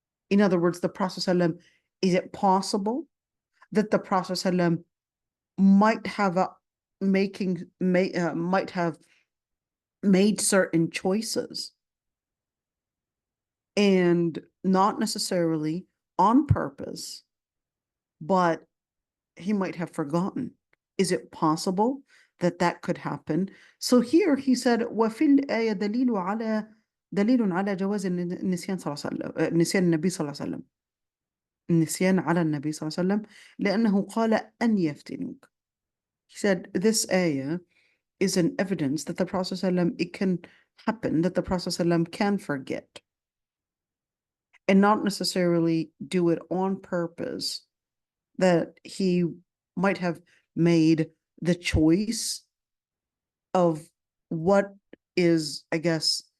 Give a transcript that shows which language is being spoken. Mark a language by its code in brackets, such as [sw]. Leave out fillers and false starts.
[en] In other words, the Prophet ﷺ, is it possible that the Prophet ﷺ might have made certain choices, and not necessarily on purpose, but he might have forgotten? Is it possible that that could happen? So here he said, [ar] وَفِي الْآيَةِ دَلِيلٌ عَلَى جواز النسيان صلى الله عليه وسلم، نسيان النبي صلى الله عليه وسلم، النسيان على النبي صلى الله عليه وسلم، لأنه قال أن يفتنوك. [en] He said this ayah is an evidence that the Prophet ﷺ, it can happen that the Prophet ﷺ can forget, and not necessarily do it on purpose, that he might have made the choice of what is, I guess,